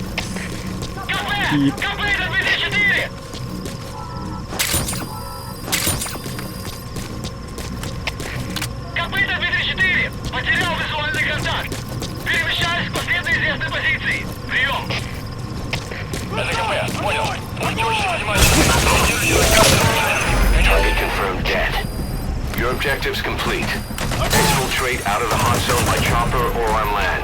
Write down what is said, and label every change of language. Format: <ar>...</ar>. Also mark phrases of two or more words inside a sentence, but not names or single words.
<ru>Piep. Потерял визуальный контакт. Перемещаюсь к последней известной позиции. Прием. Это КП. Понял. Будьте очень внимательны.</ru> <en>Target confirmed dead. Your objective's complete. Exfiltrate out of the hot zone by chopper or on land.</en>